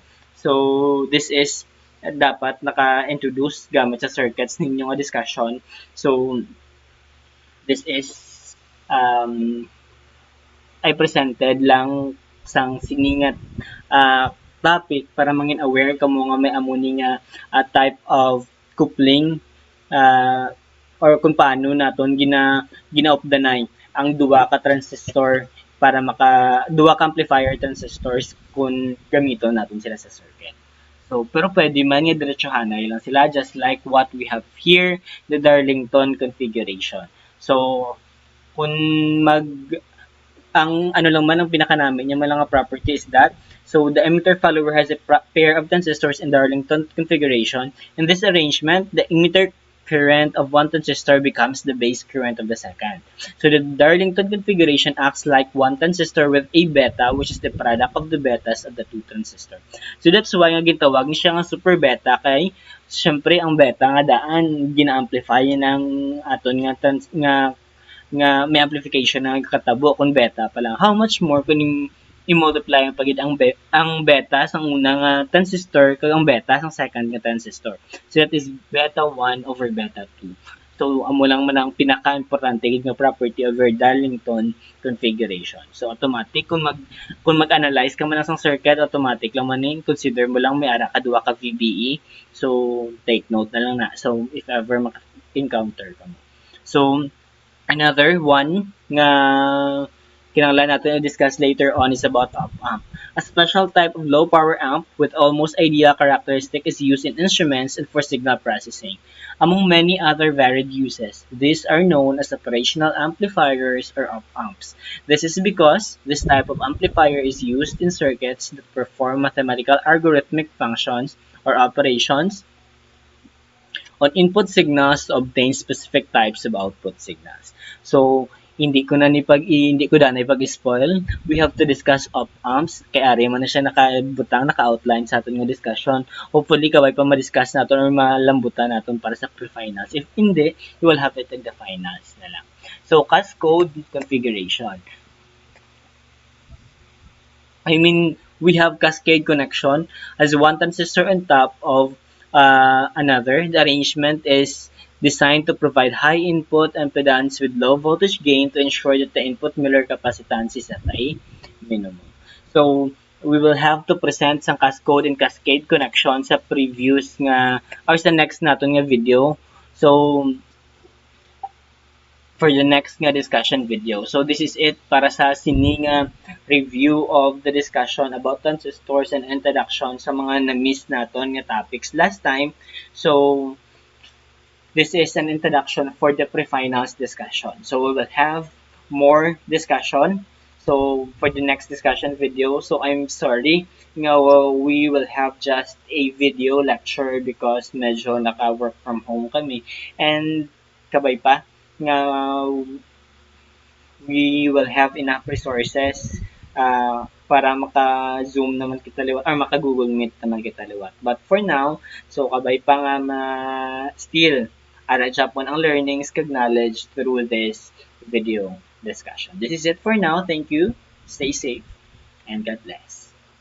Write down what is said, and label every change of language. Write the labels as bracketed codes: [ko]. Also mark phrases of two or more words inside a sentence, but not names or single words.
[en] So this is [hil] dapat naka-introduce gamit sa circuits ninyo nga discussion. [en] So this is I presented [hil] lang sang siningat topic para mangin aware kamo nga may amuni nga [en] type of coupling [hil] or kung paano naton gina-obdanay ang duwa ka transistor para duwa ka [en] amplifier transistors [hil] kung gamiton natin sila sa circuit. So, pero pwede man nga diretsuhanay lang sila, [en] just like what we have here, the Darlington configuration. So, [hil] kung ang ano lang man ang pinaka namin yung mga [en] property is that so the emitter follower has a pair of transistors in Darlington configuration. In this arrangement, the emitter current of one transistor becomes the base current of the second. So the Darlington configuration acts like one transistor with a beta, which is the product of the betas of the two transistors. So that's why [hil] nga gitawag siya nga [en] super beta [hil] kay syempre ang beta nga daan gina-amplify ng aton nga may amplification na katabo kung beta pa lang. [en] How much more [hil] kung i-multiply ang pagid ang beta sa unang transistor kag ang beta sa second nga transistor. [en] So that is beta 1 over beta 2. [hil] So amo lang man ang pinaka-importante gid nga [en] property of your Darlington configuration. [hil] So automatic kung mag-analyze ka man sa circuit, automatic lang man consider mo lang may ara ka duha ka VBE. [en] So take note [hil] na lang na. [en] So if ever encounter [hil] ka mo. [en] So another one [hil] nga kinahanglan natin i-discuss [en] later on is about op-amp. A special type of low-power amp with almost ideal characteristic is used in instruments and for signal processing. Among many other varied uses, these are known as operational amplifiers or op-amps. This is because this type of amplifier is used in circuits that perform mathematical algorithmic functions or operations on input signals to obtain specific types of output signals. So, [hil] hindi ko na ipag-spoil. [en] We have to discuss op-amps. [hil] Kay ari man na siya naka-outline sa aton nga discussion. [en] Hopefully, [hil] kaway pa ma-discuss natin or malambutan natin para sa pre-finals. [en] If hindi, you will have it in the finals [hil] na lang. [en] So, cascode configuration. We have cascade connection as one transistor on top of another. The arrangement is designed to provide high input impedance with low voltage gain to ensure that the input Miller capacitance is at a minimum. So, we will have to present some cascode and cascade connection sa previous nga or sa next [hil] naton nga [en] video. So, for the next nga discussion video. So this is it [hil] para sa sining [en] review of the discussion about transistors and introduction [hil] sa mga na-miss naton nga [en] topics last time. So this is an introduction for the pre-finals discussion. So we will have more discussion. So for the next discussion video, so I'm sorry, nga we will have just a video lecture because [hil] medyo naka-work [en] from home kami. And [hil] kabay pa, nga [en] we will have enough resources [hil] para maka-Zoom naman kita liwat [en] or [hil] maka-Google Meet naman kita liwat. [en] But for now, so [hil] kabay pa nga [en] still [hil] ara Japon ang [en] learnings kag knowledge through this video discussion. This is it for now. Thank you. Stay safe and God bless.